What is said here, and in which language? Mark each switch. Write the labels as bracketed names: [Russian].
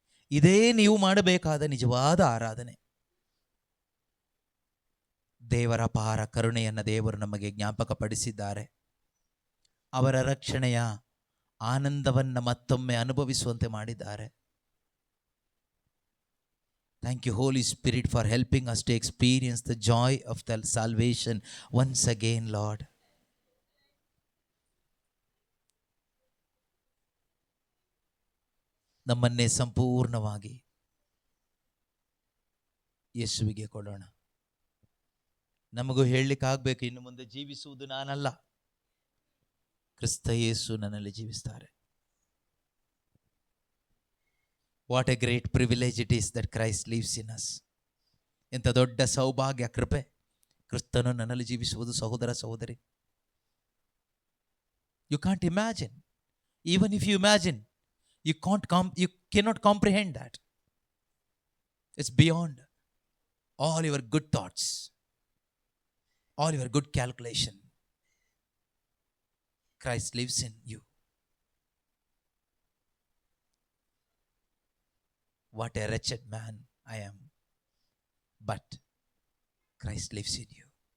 [Kannada] ಇದೇ ನೀವು ಮಾಡಬೇಕಾದ ನಿಜವಾದ ಆರಾಧನೆ. ದೇವರ ಅಪಾರ ಕರುಣೆಯನ್ನು ದೇವರು ನಮಗೆ ಜ್ಞಾಪಕಪಡಿಸಿದ್ದಾರೆ. ಅವರ ರಕ್ಷಣೆಯ ಆನಂದವನ್ನು ಮತ್ತೊಮ್ಮೆ ಅನುಭವಿಸುವಂತೆ ಮಾಡಿದ್ದಾರೆ. [English] Thank you, Holy Spirit, for helping us to experience the joy of the salvation once again, Lord. [Kannada] ನಮ್ಮನ್ನೇ ಸಂಪೂರ್ಣವಾಗಿ ಯೇಸುವಿಗೆ ಕೊಡೋಣ. ನಮಗೂ ಹೇಳಲಿಕ್ಕಾಗಬೇಕು, ಇನ್ನು ಮುಂದೆ ಜೀವಿಸುವುದು ನಾನಲ್ಲ, ಕ್ರಿಸ್ತ ಯೇಸು ನನ್ನಲ್ಲಿ ಜೀವಿಸ್ತಾರೆ. [English] What a great privilege it is that Christ lives in us. [Kannada] ಎಂಥ ದೊಡ್ಡ ಸೌಭಾಗ್ಯ, ಕೃಪೆ, ಕ್ರಿಸ್ತನು ನನ್ನಲ್ಲಿ ಜೀವಿಸುವುದು. ಸಹೋದರ ಸಹೋದರಿ, [English] You can't imagine. Even if you imagine, you cannot comprehend that. It's beyond all your good thoughts, all your good calculation. Christ lives in you. What a wretched man I am, but Christ lives in you.